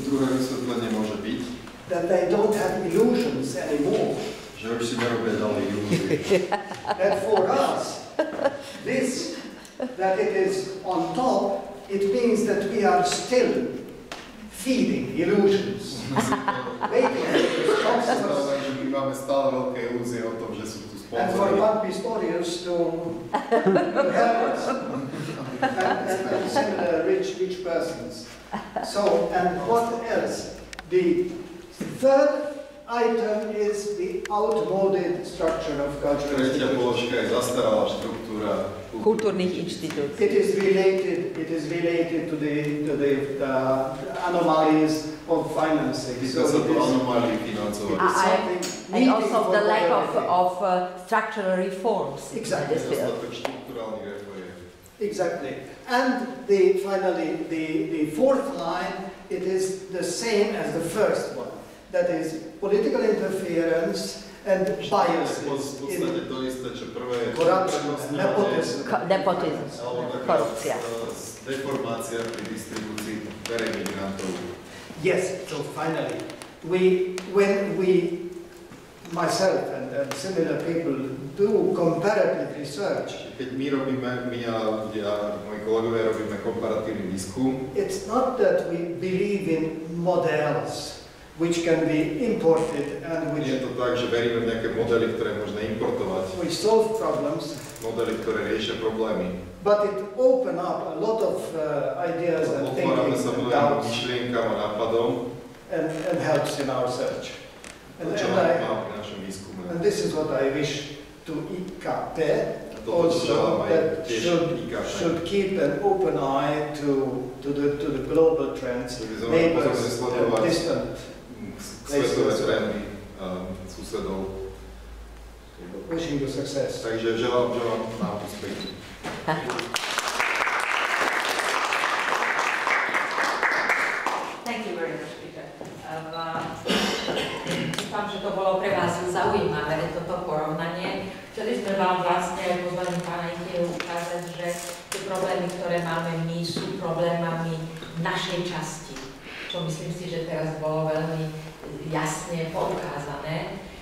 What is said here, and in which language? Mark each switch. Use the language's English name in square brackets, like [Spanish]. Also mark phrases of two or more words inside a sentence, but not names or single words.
[Slovak] Druhé vysvetlenie môže byť, [English] that they don't have illusions anymore. [Slovak] že už si nerobia ďalej ilúzie. [English] That for us, this, that it is on top, it means that we are still feeding illusions. Waiting for sponsors [Slovak] Znamená, že my máme stále veľké ilúzie o tom, že sú tu [English] and for [Slovak] sponzory. [English] one Pistorius to help us and similar rich persons. So, and what else? The third item is the outmoded structure of cultural [Slovak] Tretia [English] institutions. [Slovak] položka je zastaralá štruktúra kultúrnych inštitúcií. [English] It is related to the anomalies of financing. [Slovak] Týka sa to anomálií financovania. [English] And also the lack of structural reforms. Exactly. [Slovak] Nedostatok štruktúrálnych reforiem. [English] Exactly. And finally, the fourth line, it is the same as the first one. That is political interference and biases. [Slovak] V podstate to isté, čo prvé je [English] Corruption, nepotism. [Slovak] Korupcia. Deformácia pri distribúcii verejných grantov. [English] Yes, so finally, when we, myself and similar people, do comparative research, [Slovak] Keď my a moji kolegovia robíme komparatívny výskum, [English] it's not that we believe in models which can be imported and which [Slovak] je to tak, že veríme v nejaké modely, ktoré možné importovať, [English] we solve problems, [Slovak] modely, ktoré riešia problémy. [English] but it open up a lot of ideas and [Slovak] Otvárame [English] thinking [Slovak] sa [English] and [Slovak] mnohým [English] doubts [Slovak] myšlienkam a nápadom, [English] and helps in our search. [Slovak] to, čo má pri našom výskume. [English] And this is what I wish to IKP [Slovak] Toto, čo želám [English] also, [Slovak] aj [English] that [Slovak] tiež IKP. [English] should keep an open eye to the global trends, neighbors and distant. [Slovak] Svetové trendy susedov. [English] Wishing you success. [Slovak] Takže želám nám úspechy. [English] Thank you very much, Peter. [Slovak] Dúfam, že to bolo pre vás zaujímavé, toto porovnanie. Chceli sme vám vlastne aj pozvaním pána Inkeru ukázať, že tie problémy, ktoré máme my, sú problémami našej časti. Čo myslím si, že teraz bolo veľmi jasne poukázané.